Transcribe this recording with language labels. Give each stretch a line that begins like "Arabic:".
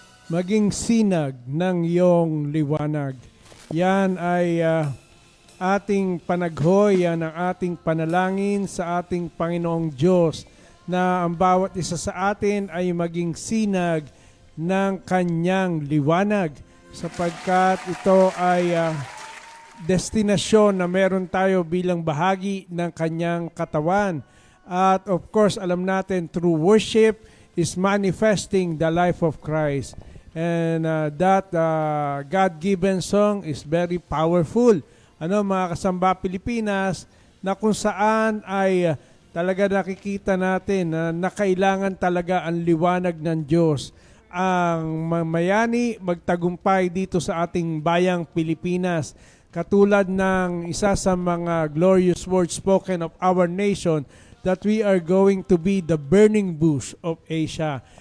Filipino: Maging sinag ng iyong liwanag. Yan ay ating panaghoy, yan ang ating panalangin sa ating Panginoong Diyos na ang bawat isa sa atin ay maging sinag ng kanyang liwanag sapagkat ito ay destinasyon na meron tayo bilang bahagi ng kanyang katawan.
English: At of course,
Filipino: alam natin
English: through worship is manifesting the life of Christ. And that God-given song is very powerful.
Filipino: Ano mga kasamba Pilipinas, na kung saan ay talaga nakikita natin na kailangan talaga ang liwanag ng Diyos. Ang mamayani magtagumpay dito sa ating bayang Pilipinas. Katulad ng isa sa mga
English: glorious words spoken of our nation, that we are going to be the burning bush of Asia.